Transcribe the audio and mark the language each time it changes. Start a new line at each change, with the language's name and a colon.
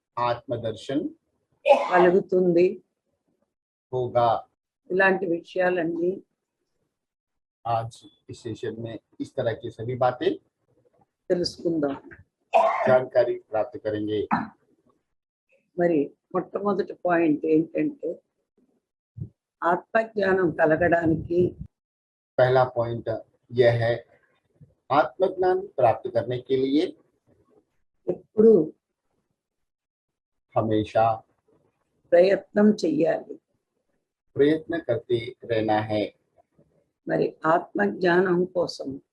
Hindi: आत्मदर्शन
Telugu: కలుగుతుంది.
Hindi: होगा।
Telugu: ఇలాంటి విషయాలన్నీ
Hindi: आज इस सेशन में इस तरह की सभी बातें
Telugu: తెలుసుకుందాం.
Hindi: जानकारी प्राप्त करेंगे।
Telugu: మరి మొట్టమొదటి పాయింట్ ఏంటంటే ఆత్మజ్ఞానం కలగడానికి
Hindi: पहला पॉइंट यह है, आत्मज्ञान प्राप्त करने के लिए
Telugu: ఎప్పుడు
Hindi: हमेशा
Telugu: ప్రయత్నం చెయ్యాలి.
Hindi: प्रयत्न करते रहना है।
Telugu: మరి ఆత్మజ్ఞానం కోసం